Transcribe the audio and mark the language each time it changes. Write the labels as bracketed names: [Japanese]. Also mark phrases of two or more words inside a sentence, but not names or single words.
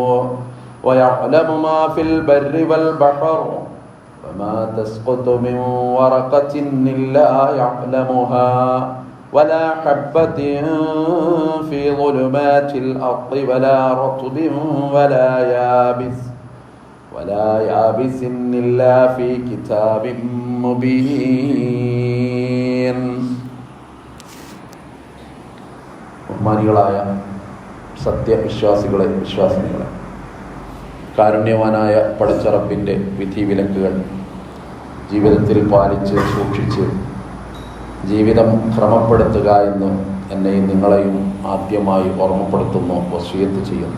[Arabic] ويعلم ما في البر والبحر وما تسقط من ورقة إلا يعلمها ولا حبة في ظلمات الأرض ولا رطب ولا يابس إلا في كتاب مبين. [Malayalam] ബഹുമാനികളായ സത്യവിശ്വാസികളെ, വിശ്വാസിനികളെ, കാരുണ്യവാനായ പടച്ചറപ്പിൻ്റെ വിധിവിലക്കുകൾ ജീവിതത്തിൽ പാലിച്ച് സൂക്ഷിച്ച് ജീവിതം ക്രമപ്പെടുത്തുക എന്ന് എന്നെയും നിങ്ങളെയും ആദ്യമായി ഓർമ്മപ്പെടുത്തുന്നു, വസിയത്ത് ചെയ്യുന്നു.